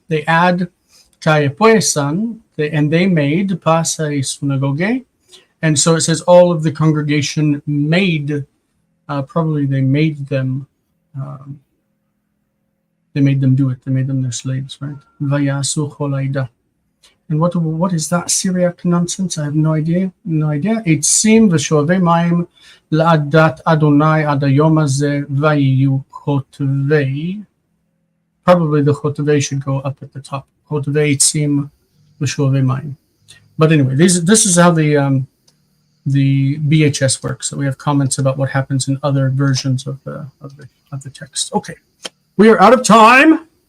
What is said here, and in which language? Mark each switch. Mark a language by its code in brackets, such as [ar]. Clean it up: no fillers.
[en] They add 𝗥𝗘𝗦𝗘𝗧, and they made pasai synagogue. And so it says all of the congregation made, probably they made them do it. They made them their slaves, right? [he] ויעשו כל העדה. [en] And what is that Syriac nonsense? I have no idea. [he] עצים ושואבי מים לעדת אדוני עד היום הזה ויהיו חוטבי. [en] Probably the 𝗥𝗘𝗦 should go up at the top. [he] חוטבי עצים ושואבי מים. [en] But anyway, this is how the BHS works. So we have comments about what happens in other versions of the text. Okay, we are out of time.